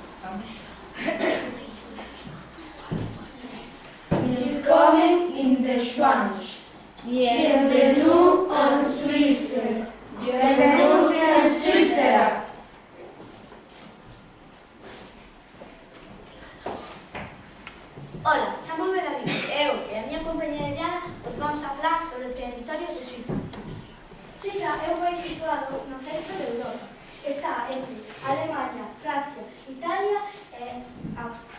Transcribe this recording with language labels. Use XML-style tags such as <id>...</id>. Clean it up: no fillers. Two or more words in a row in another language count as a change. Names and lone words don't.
<de>Willkommen in der Schweiz.</de> <fr>Bienvenue en Suisse. Bienvenue en Suisse.</fr> <gl>Ola, chamome David. Eu e a miña compañera Diana os vamos a falar sobre os territorios de Suiza. Suiza é un país situado no centro de Europa. Está entre Alemanha, Francia, Italia e Austria.</gl>